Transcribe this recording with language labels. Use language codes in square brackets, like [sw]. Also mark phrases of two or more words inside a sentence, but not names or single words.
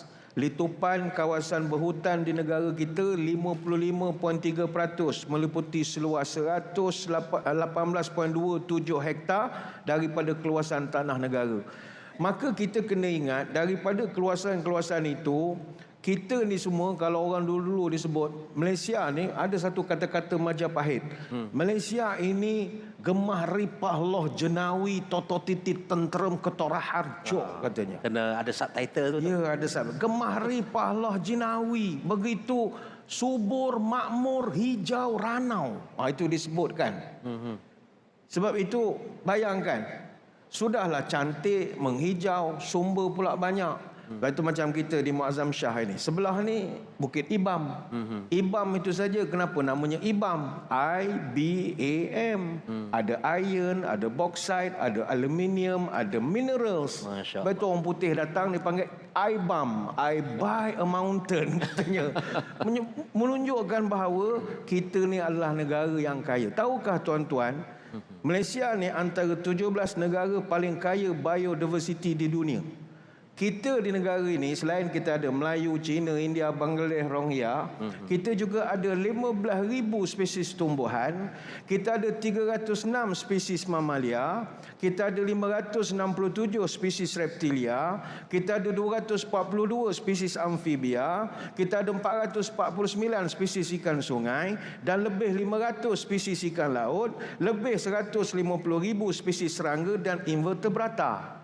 [ms] Litupan kawasan berhutan di negara kita 55.3%, meliputi seluas 118.27 hektar daripada keluasan tanah negara. Maka kita kena ingat, daripada keluasan-keluasan itu, kita ni semua, kalau orang dulu-dulu disebut, Malaysia ni ada satu kata-kata Majapahit. Malaysia ini [jv] gemah ripah loh jenawi toto titit tenterem ketora harjo, [ms] katanya. Kena ada subtitle tu. Ya, ada subtitle. [jv] Gemah ripah loh jenawi, [ms] begitu subur, makmur, hijau, ranau. Itu disebutkan. Sebab itu, bayangkan, sudahlah cantik, menghijau, sumber pula banyak. Itu macam kita di Muazzam Shah ini. Sebelah ni Bukit Ibam. Ibam itu saja kenapa namanya Ibam? I-B-A-M. Ada iron, ada bauxite, ada aluminium, ada minerals. Lepas tu orang putih datang dipanggil Ibam. [en] I buy a mountain, [ms] katanya. Menunjukkan bahawa kita ni adalah negara yang kaya. Tahukah tuan-tuan, Malaysia ni antara 17 negara paling kaya biodiversity di dunia. Kita di negara ini, selain kita ada Melayu, Cina, India, Bangladesh, Rohingya, kita juga ada 15,000 spesies tumbuhan, kita ada 306 spesies mamalia, kita ada 567 spesies reptilia, kita ada 242 spesies amfibia, kita ada 449 spesies ikan sungai, dan lebih 500 spesies ikan laut, lebih 150,000 spesies serangga dan invertebrata.